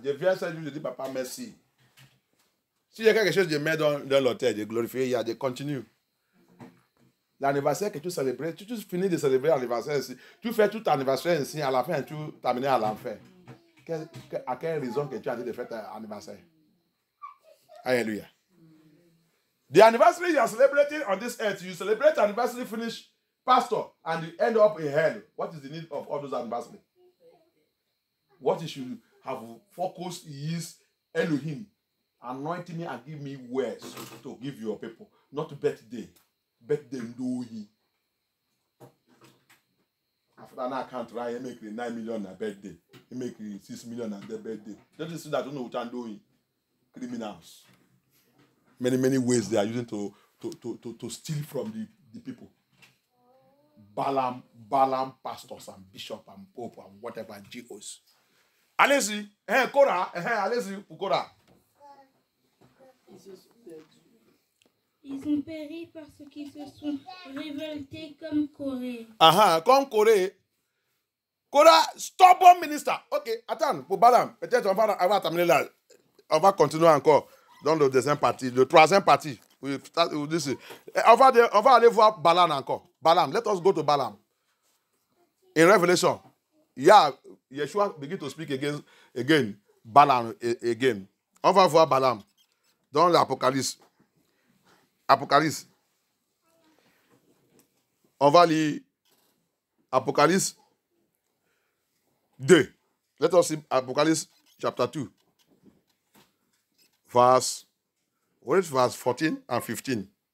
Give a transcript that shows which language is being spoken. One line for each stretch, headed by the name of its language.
French: Je viens ce jour, je dis papa merci. Si il y a quelque chose, je mets dans l'autel, je glorifie Yah, je continue. L'anniversaire que tu célèbres, tu finis de célébrer l'anniversaire ici. Tu fais tout anniversaire ici, à la fin, tu t'amènes à l'enfer. À quelle raison que tu as dit de faire ton anniversaire? Alléluia.
English: The anniversary you are celebrating on this earth, you celebrate anniversary, finish, pastor, and you end up in hell. What is the need of all those anniversaries? What you should have focused is Elohim. Anoint me and give me words to give your people, not birthday. Birthday ndohi. After that, I can't try and make 9 million a birthday. You make 6 million at the birthday. Don't you see that? Don't know what I'm doing. Criminals. Many ways they are using to steal from the people. Balaam pastors and bishops and pope and whatever and GOs.
French: Allez-y, Korah, allez-y pour Korah. Ils ont péri parce qu'ils se sont révoltés comme Corée. Comme Corée. Korah,
English: stubborn minister.
French: Ok, attends, pour Balaam, peut-être on va terminer là. On va continuer encore dans le deuxième partie, le troisième partie. On va aller voir Balaam encore.
English: Balaam, let us go to Balaam. In Revelation, Yeshua begin to speak again. Balaam again.
French: On va voir Balaam dans l'Apocalypse. Apocalypse. On va lire Apocalypse 2.
English: Let us see Apocalypse chapter 2. Verse 14 and 15.